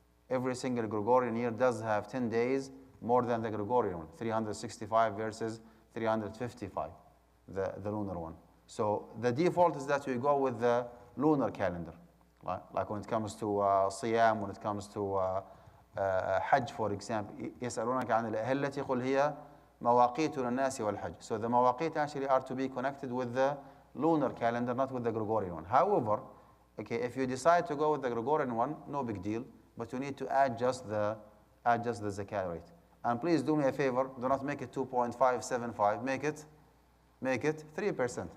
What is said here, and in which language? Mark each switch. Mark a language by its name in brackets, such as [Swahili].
[English] Every single Gregorian year does have 10 days more than the Gregorian one, 365 versus 355, the lunar one. So the default is that we go with the lunar calendar. Like when it comes to Siyam, when it comes to Hajj, for example. [Arabic] يسألونك عن الأهلة قل هي مواقيت للناس والحج. [English] So the mawaqit actually are to be connected with the lunar calendar, not with the Gregorian one. However, okay, if you decide to go with the Gregorian one, no big deal, but you need to adjust the zakat rate. And please do me a favor, do not make it 2.575, make it 3%.